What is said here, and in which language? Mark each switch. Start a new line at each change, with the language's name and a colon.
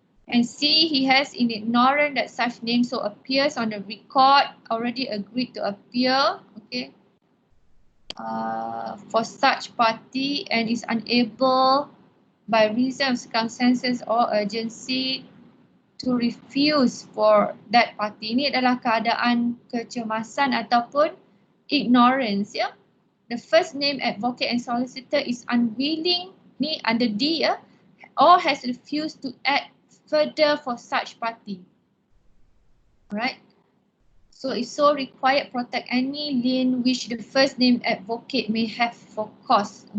English: And C, he has in ignorant that such name so appears on the record, already agreed to appear, okay, for such party and is unable by reason of circumstances or urgency to refuse for that party.
Malay: Ini adalah keadaan kecemasan ataupun ignorance, ya.
English: The first name advocate and solicitor is unwilling, ni under D ya, or has refused to act further for such party. Alright. So it's so required protect any lien which the first name advocate may have for cost.